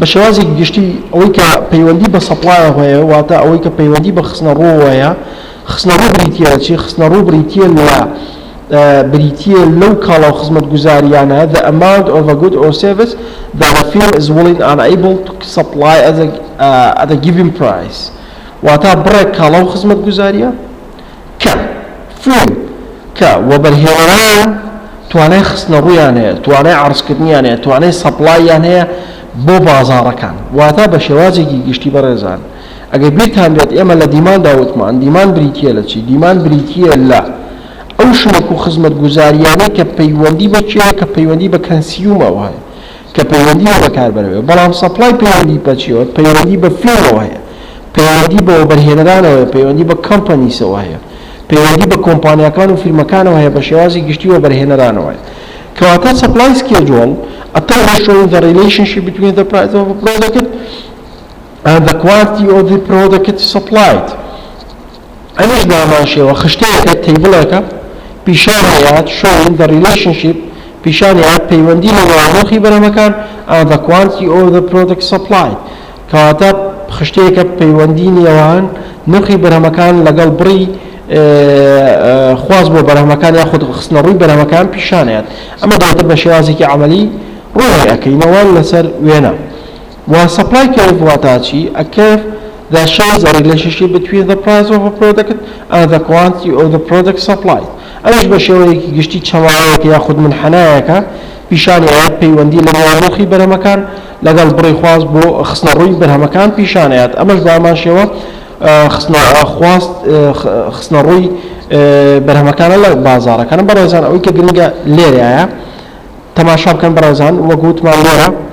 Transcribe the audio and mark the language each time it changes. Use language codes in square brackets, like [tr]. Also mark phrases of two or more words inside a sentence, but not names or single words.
[ckb] شێوازێکی گشتی ئەوەی کە پەیوەندی بە سەپلایە هەیە واتە ئەوەی کە پەیوەندی بە خستنەڕۆوەیە خستنەڕوو بریتیە چی خستنەڕوو بریتیە لە بریتیە لەو کاڵا و خزمەت گوزاریانە [en] the amount of a good or service that a firm is willing and able to supply at a given price [ckb] واتە بڕێک کاڵا و خزمەت گوزاریە کە فیلم کە وەبەرهێنەران توانای خستنەڕوویان هەیە توانای عەرزکردنیان هەیە توانای سەپلاییان هەیە بۆ بازاڕەکان واتە بە شێوازێکی گشتی بەڕێزان ئەگەر بیرتان بێت ئێمە لە دیماندا وتمان دیمان بریتیە لە چی دیمان بریتیە لە ئەو شمەک و خزمەت گوزاریانەی کە پەیوەندی بە چیە کە پەیوەندی بە کەنسیومەوە هەیە کە پەیوەندی بەکاربەرەوە بەڵام سەپلای پەیوەندی بە چیەوە پەیوەندی بە فێرەوە هەیە پەیوەندی بە وەبەرهێنەرانەوە پەیوەندی بە کەمپەنیسەوە هەیە پەیوەندی بە کۆمپانیەکان و فیرمەکانەوە هەیە بە شێوازی گشتی وەبەرهێنەرانەوە کەواتە [en] supply schedule a table showing the relationship between the price of a product and the quantity of the product supplied [ckb] ئەمەش داماشەوە خشتەیەکە تیبڵێکە پیشانەیات [en] showing the relationship [ckb] پیشانەیات پەیوەندی لە نرخی بەرهەمەکان [en] and the quantity of the product supplied [ckb] کەواتە خشتەیەکە پەیوەندی نێوان نرخی بەرهەمەکان لەگەڵ بڕی خواز بۆ بەرهەمەکان یاخود خستنەڕووی بەرهەمەکان پیشانەیات ئەمە دواتر بە شێوازێکی عەمەلی ڕوونەکەینەوە لەسەر وێنە و [en] supply curve [ckb] واتە چی [en] a curve that shows a relationship between the price of a product and the quantity of the product supplied [ckb] ئەمەش بە شێوەیەکی گشتی چەماوەیەکە یاخود منحەنایەکە پیشانەیات پەیوەندی لە نێوان نرخی بەرهەمەکان لەگەڵ بڕی خواز بۆ خستنەڕووی بەرهەمەکان پیشانەیات ئەمەش بەمان شێوە خواست خستنەڕووی بەرهەمەکانە لە بازاڕەکان بەڕێزان ئەوەی کە گرنگە لێرەیە تەماشا بکەن بەڕێزان وەک وتمان لێرە